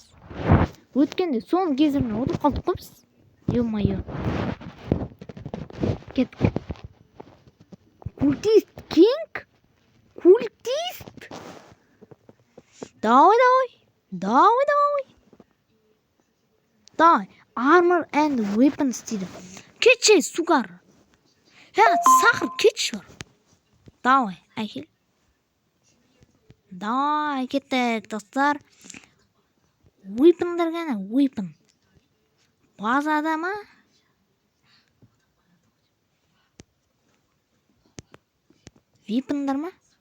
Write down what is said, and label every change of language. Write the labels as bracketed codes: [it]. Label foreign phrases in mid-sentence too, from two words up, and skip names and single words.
[kk] Өткенде соның кезіріне отырып қалдық қой біз. Ё-моё. Кеттік. Культист кинг? Культист? [ru] Давай. Давай. [en] Armor and weapons [kk] дейді. Кетші, сугар. Сахар кетші бар. Давай, әкел. Давай, кеттік, достар. Weaponдар ғана, weapon. Базада ма? Weaponдар ма?